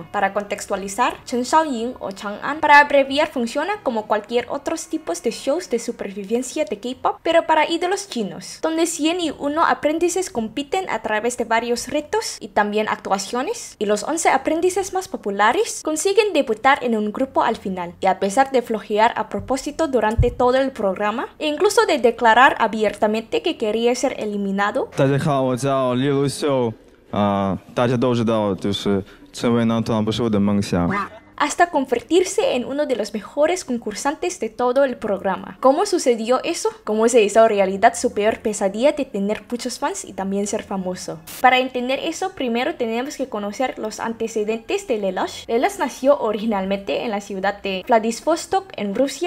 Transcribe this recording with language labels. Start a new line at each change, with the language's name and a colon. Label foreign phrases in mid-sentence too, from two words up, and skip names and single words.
Spanish: Para contextualizar, Chen Shaoying o Chang'an, para abreviar, funciona como cualquier otros tipos de shows de supervivencia de K-pop, pero para ídolos chinos, donde 101 aprendices compiten a través de varios retos y también actuaciones, y los 11 aprendices más populares consiguen debutar en un grupo al final. Y a pesar de flojear a propósito durante todo el programa, e incluso de declarar abiertamente que quería ser eliminado,
Chinese: 大家好，我叫李卢秀，大家都知道，就是成为男团不是我的梦想。
Spanish: hasta convertirse en uno de los mejores concursantes de todo el programa. ¿Cómo sucedió eso? ¿Cómo se hizo realidad su peor pesadilla de tener muchos fans y también ser famoso? Para entender eso, primero tenemos que conocer los antecedentes de Lelouch. Lelouch nació originalmente en la ciudad de Vladivostok, en Rusia.